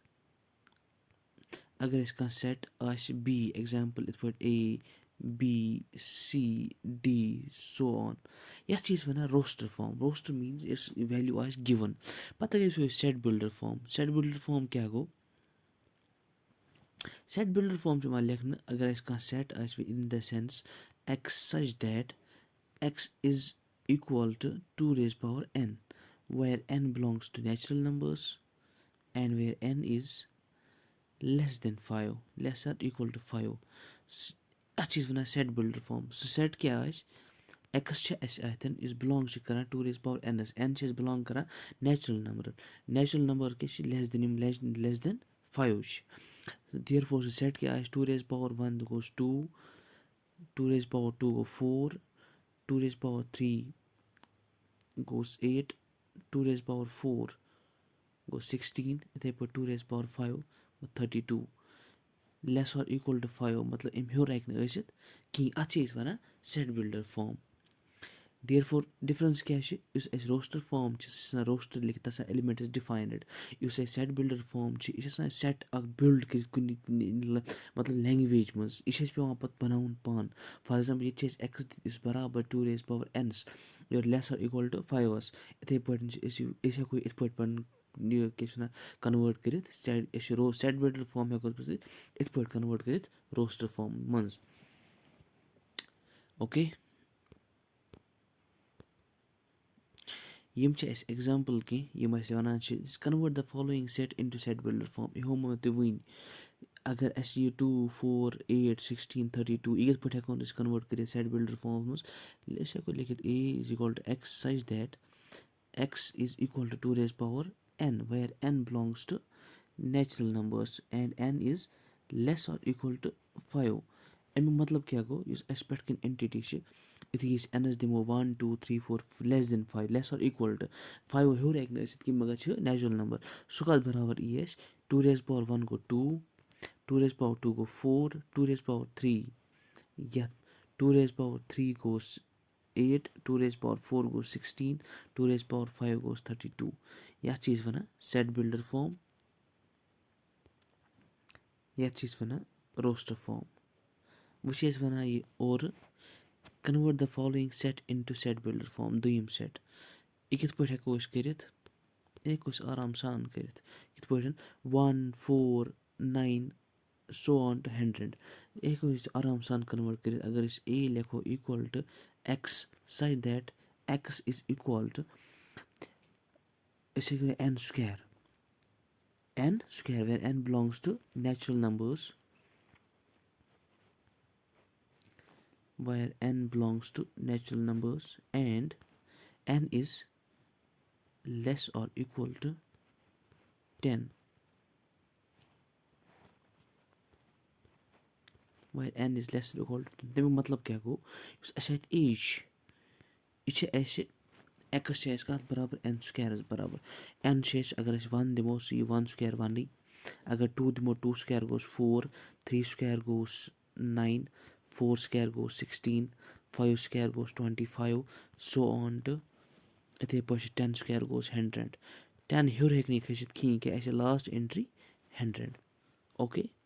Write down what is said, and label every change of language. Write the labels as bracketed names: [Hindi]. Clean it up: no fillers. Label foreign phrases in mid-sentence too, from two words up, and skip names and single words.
[Kashmiri] اگر أسۍ کانٛہہ سٮ۪ٹ آسہِ [English] by example [Kashmiri] یِتھ پٲٹھۍ [English] A B C D so on [Kashmiri] یَتھ چھِ أسۍ وَنان [English] roster form roster [Kashmiri] میٖنٕز یۄس ویلیوٗ آسہِ گِوَن پَتہٕ اگر أسۍ وٕچھو [English] set builder form set builder form [Kashmiri] کیٛاہ گوٚو [English] set builder form [Kashmiri] چھُ یِوان لیکھنہٕ اگر اَسہِ کانٛہہ سٮ۪ٹ آسہِ [English] in the sense x such that x is equal to 2 raised power n where n belongs to natural numbers and where n is less than 5 less or equal to 5 [Kashmiri] اَتھ چھِ أسۍ وَنان [English] set builder form [Kashmiri] سُہ سٮ۪ٹ کیٛاہ آسہِ ایٚکٕس چھِ اَسہِ اَتھٮ۪ن یُس بِلانٛگ چھِ کَران 2 [English] raised power n n [Kashmiri] چھِ أسۍ بِلانٛگ کَران [English] natural numbers natural number [Kashmiri] کیٛاہ چھِ [English] less then [Kashmiri] یِم [English] less then [Kashmiri] 5 چھِ [English] therefore [Kashmiri] سُہ سٮ۪ٹ کیٛاہ آسہِ 2 [English] raised power 1 [Kashmiri] گوٚژھ 2 2 [English] raised power 2 [Kashmiri] گوٚو [English] 4 2 raised power 3 goes 8 2 raised power 4 goes 16 [Kashmiri] یِتھَے پٲٹھۍ [English] 2 raised power 5 گوٚو 32 less or equal to 5 [Kashmiri] مطلب اَمہِ ہیوٚر ہٮ۪کہِ نہٕ ٲسِتھ کِہیٖنۍ اَتھ چھِ أسۍ وَنان [English] set builder form therefore difference [Kashmiri] کیٛاہ چھِ یُس اَسہِ [English] roster form [Kashmiri] چھِ سُہ چھِ آسان روسٹَر لیکھِتھ تَتھ چھِ آسان [English] elements defined [Kashmiri] یُس اَسہِ [English] set builder form [Kashmiri] چھِ یہِ چھِ آسان سٮ۪ٹ اَکھ بِلڈ کٔرِتھ کُنہِ مطلب لینٛگویج منٛز یہِ چھِ اَسہِ پٮ۪وان پَتہٕ بَناوُن پانہٕ [English] for example [Kashmiri] ییٚتہِ چھِ اَسہِ ایٚکٕس یُس بَرابَر 2 [English] raised power n where less or equal to [Kashmiri] 5 یِتھَے پٲٹھۍ چھِ أسۍ ہٮ۪کو یِتھ پٲٹھۍ پَنُن یہِ کیٛاہ چھِ وَنان کَنوٲٹ کٔرِتھ سٮ۪ٹ أسۍ چھِ [English] set builder form [Kashmiri] ہٮ۪کو أسۍ یِتھ پٲٹھۍ کَنوٲٹ کٔرِتھ [English] roster form [Kashmiri] منٛز اوکے یِم چھِ اَسہِ ایٚگزامپٕل کینٛہہ یِم اَسہِ وَنان چھِ [English] convert the following set into set builder form [Kashmiri] یہِ ہومو مےٚ تۄہہِ وٕنۍ اگر اَسہِ یہِ 2 4 8 16 32 یہِ کِتھ پٲٹھۍ ہٮ۪کون أسۍ کَنوٲٹ کٔرِتھ سٮ۪ٹ [English] builder form [Kashmiri] منٛز أسۍ ہٮ۪کو لیکھِتھ [English] A is equal to x such that x is equal to 2 raised power n where n belongs to natural numbers and n is less or equal to [Kashmiri] 5 اَمیُک مطلب کیٛاہ گوٚو یُس اَسہِ پٮ۪ٹھ کَنۍ اٮ۪نٹِٹی چھِ یُتھُے أسۍ اٮ۪نَس دِمو 1 2 3 4 [English] less then [Kashmiri] 5 [English] less or equal to [Kashmiri] 5 ہیوٚر ہٮ۪کہِ نہٕ ٲسِتھ کینٛہہ مگر چھِ [English] natural number [Kashmiri] سُہ کَتھ برابر یی اَسہِ 2 [English] raised power 1 [Kashmiri] گوٚو 2 2 [English] raised power 2 [Kashmiri] گوٚو 4 2 [English] raised power 3 [Kashmiri] یَتھ 2 [English] raised power 3 [Kashmiri] گوٚوس 8 2 [English] raised power 4 [Kashmiri] گوٚو 16 2 [English] raised power 5 [Kashmiri] گوٚوس 32 یَتھ چھِ أسۍ وَنان [English] set builder form [Kashmiri] یَتھ چھِ أسۍ وَنان [English] roster form [Kashmiri] وۄنۍ چھِ أسۍ وَنان یہِ اورٕ [English] convert the following set into set builder form [Kashmiri] دوٚیِم سٮ۪ٹ یہِ کِتھ پٲٹھۍ ہٮ۪کو أسۍ کٔرِتھ یہِ ہٮ۪کو أسۍ آرام سان کٔرِتھ یِتھ پٲٹھۍ 1 4 9 [English] so on to [Kashmiri] 100 یہِ ہٮ۪کو أسۍ آرام سان کَنوٲٹ کٔرِتھ اگر أسۍ اے لیکھو [English] equal to x such that x is equal to [Kashmiri] أسۍ ہٮ۪کو [English] n square where n belongs to natural numbers and n is less or equal to 10 where n is less or equal to [Kashmiri] 10 تَمیُک مطلب کیٛاہ گوٚو یُس اَسہِ اَتہِ اے چھِ یہِ چھِ اَسہِ ایٚکٕس چھِ اَسہِ کَتھ برابر n square برابر n چھِ اَسہِ اگر أسۍ 1 دِمو سُہ یی 1 square 1 اگر 2 دِمو 2 square گوٚوس 4 3 square گوٚوس 9 4 square گوٚوس 16 5 square گوٚوس 25 [English] so on to [Kashmiri] یِتھَے پٲٹھۍ چھِ 10 square گوٚوس 100 10 ہیوٚر ہیٚکہِ نہٕ یہِ کھٔسِتھ کِہیٖنۍ کہِ اَسہِ چھِ [English] last entry [Kashmiri] 100 اوکے